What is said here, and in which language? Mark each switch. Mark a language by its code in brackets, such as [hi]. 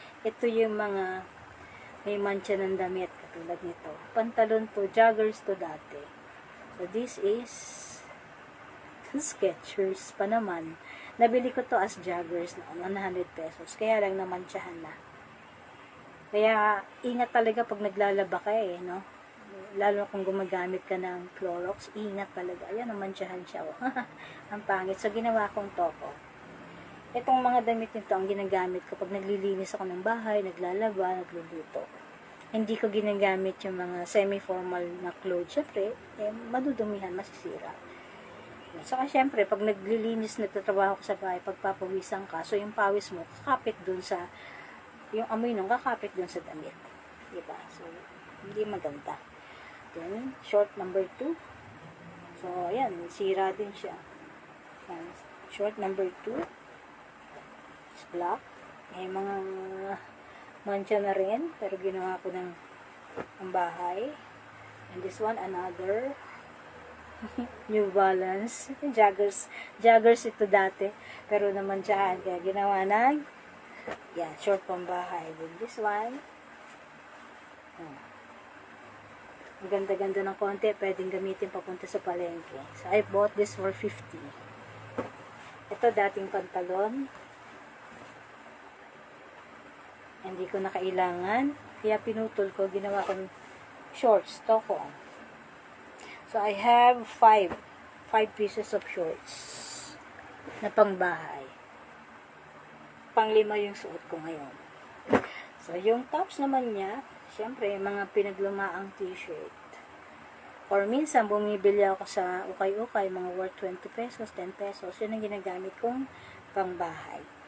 [tl] Ito yung mga may mancha ng damit katulad nito. Pantalon to, joggers to dati. [en] So, this is Skechers [tl] pa naman. Nabili ko to as joggers na 100 pesos. Kaya lang namantsahan na. Kaya, ingat talaga pag naglalaba ka no? Lalo kung gumagamit ka ng Clorox, ingat talaga. Ayan, namantsahan siya. Oh. Ang pangit. So, ginawa kong toko. Itong mga damit nito, ang ginagamit ko pag naglilinis ako ng bahay, naglalaba, nagluluto. Hindi ko ginagamit yung mga semi-formal na clothes. Siyempre, madudumihan, masisira. Saka syempre, pag naglilinis, nagtatrabaho ka sa bahay, pagpapawisan ka, so yung pawis mo, kakapit dun sa, yung amoy nung kakapit dun sa damit. Diba? So, hindi maganda. [en] Then, short number 2. [tl] So, ayan, sira din siya. Ayan, [en] short number 2. It's black. [tl] May mga mancha na rin, pero ginawa ko ng bahay. [en] And this one, another New Balance. [tl] Joggers ito dati. Pero naman dyan, kaya ginawa ng short pambahay. [en] Then this one, [tl] Ang ganda-ganda ng konti, pwedeng gamitin papunta sa palengke. [en] So, I bought this for 50. [tl] Ito, dating pantalon. Hindi ko na kailangan. Kaya pinutol ko, ginawa kong shorts. To ko. [en] So, I have 5 pieces of shorts [tl] na pangbahay. Pang-5 yung suot ko ngayon. So, yung tops naman niya, syempre, mga pinaglumaang t-shirt. Or minsan, bumibili ako sa ukay-ukay, mga worth 20 pesos, 10 pesos. Yun ang ginagamit kong pangbahay.